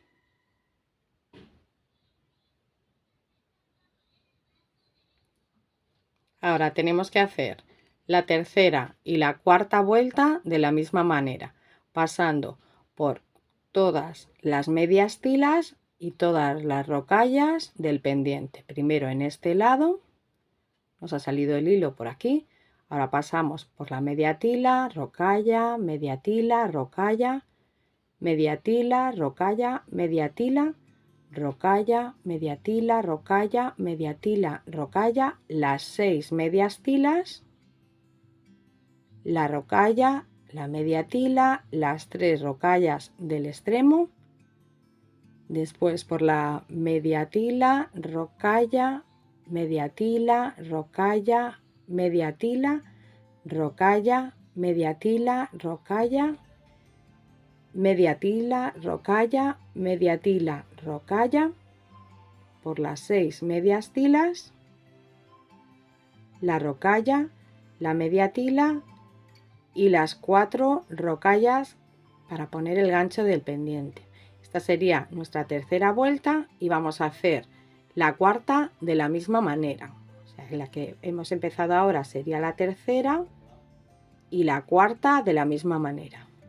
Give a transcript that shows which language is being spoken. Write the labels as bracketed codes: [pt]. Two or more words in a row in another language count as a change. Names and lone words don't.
[es] Ahora tenemos que hacer la tercera y la cuarta vuelta de la misma manera, pasando por todas las medias tilas y todas las rocallas del pendiente. Primero en este lado, nos ha salido el hilo por aquí, ahora pasamos por la media tila, rocalla, media tila, rocalla, media tila, rocalla, media tila, rocalla, media tila, rocalla, media tila, rocalla, las 6 medias tilas, la rocalla, la media tila, las 3 rocallas del extremo, después por la media tila, rocalla, media tila, rocalla, media tila, rocalla, media tila, rocalla, media tila, rocalla, media tila, rocalla, por las 6 medias tilas, la rocalla, la media tila y las 4 rocallas para poner el gancho del pendiente. Esta sería nuestra tercera vuelta y vamos a hacer la cuarta de la misma manera. O sea, la que hemos empezado ahora sería la tercera y la cuarta de la misma manera.